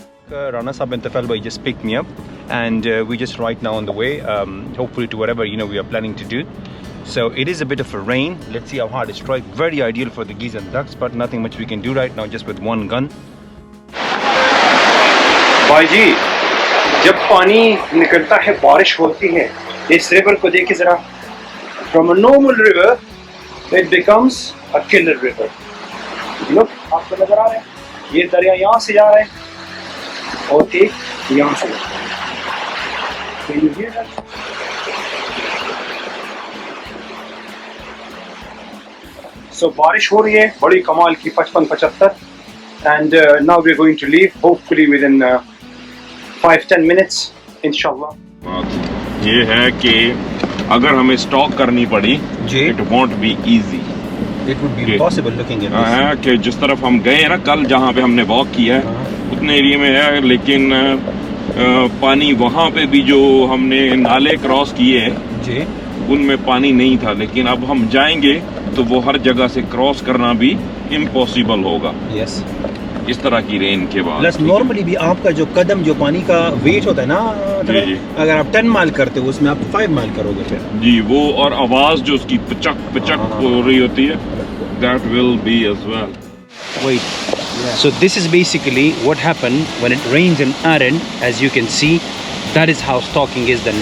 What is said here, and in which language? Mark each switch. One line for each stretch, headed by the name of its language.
English: Rana Sahib and Tufail Bhai just picked me up, and we just right now on the way, hopefully to whatever we are planning to do. So it is a bit of a rain. Let's see how hard it strikes. Very ideal for the geese and ducks, but nothing much we can do right now, just with one gun.
Hindi: भाई जी, जब पानी निकलता है, बारिश होती है, इस river को देखिए जरा।
English: From a normal river, it becomes a killer river. Look,
Hindi: आपको नजर आ रहा है? ये दरिया यहाँ से जा रहा है और एक यहाँ से।
English: Can you hear that? So
Hindi: बारिश हो रही है बड़ी कमाल की
English: 55-75 and now we're going to leave hopefully within 5-10 minutes inshallah.
Hindi: ये है कि अगर हमें स्टॉक करनी पड़ी जी
English: it won't be easy it would be possible looking at
Hindi: है कि जिस तरफ हम गए हैं ना कल जहाँ पे हमने वॉक किया है उतने एरिया में है, लेकिन पानी वहाँ पे भी जो हमने नाले क्रॉस किए हैं जी उनमें पानी नहीं था, लेकिन अब हम जाएंगे तो वो हर जगह से क्रॉस करना भी इम्पॉसिबल होगा
English: yes
Hindi: इस तरह की रेन के बाद। प्लस नॉर्मली भी आपका जो कदम जो पानी का वेट होता है ना, जी। अगर आप 10 माइल करते हो उसमें आप 5 माइल करोगे फिर जी, वो और आवाज जो उसकी पिचक पिचक हो रही होती है,
English: That will be as well. Wait. So this is basically what happened when it rains in Aran. As you can see, that is how stocking is then.